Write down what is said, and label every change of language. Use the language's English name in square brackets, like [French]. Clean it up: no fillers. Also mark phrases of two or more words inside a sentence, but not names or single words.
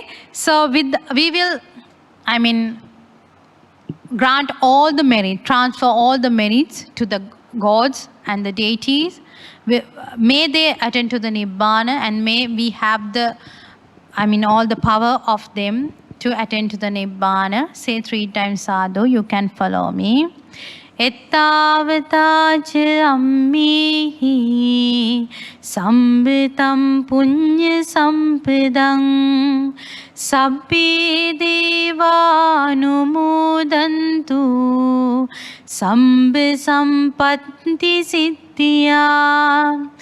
[English] So we will, grant all the merit, transfer all the merits to the gods and the deities. May they attend to the Nibbana, and may we have all the power of them to attend to the Nibbana. Say 3 times sadhu. You can follow me. [Pali] Ettavataja ammihi sambitam punya sampadang sabbi devanumodantu sambhi sampatti siddhya.